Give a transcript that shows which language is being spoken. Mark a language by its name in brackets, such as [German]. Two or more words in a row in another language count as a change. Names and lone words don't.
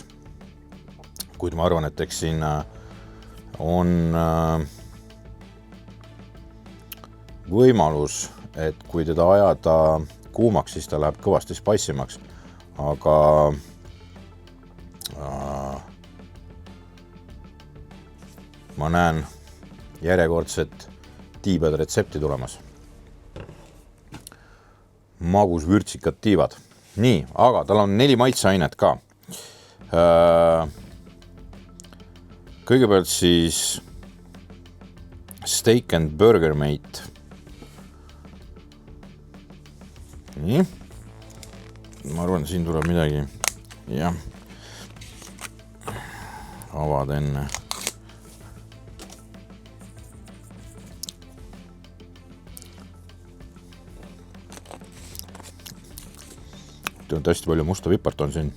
[Estonian] Kuid ma arvan, et eks siin on võimalus, et kui teda ajada kuumaks, siis ta läheb kõvasti spicimaks, aga ma näen järjekordset tiibade retsepti tulemas. Magus vürtsikad tiivad. Nii, aga tal on 4 maitseainet ka. Kõigepealt siis [English] steak and burger meat. [Estonian] Nii. Ma arvan, siin tuleb midagi. Jah. Avad enne. Hästi palju musta vipart on siin.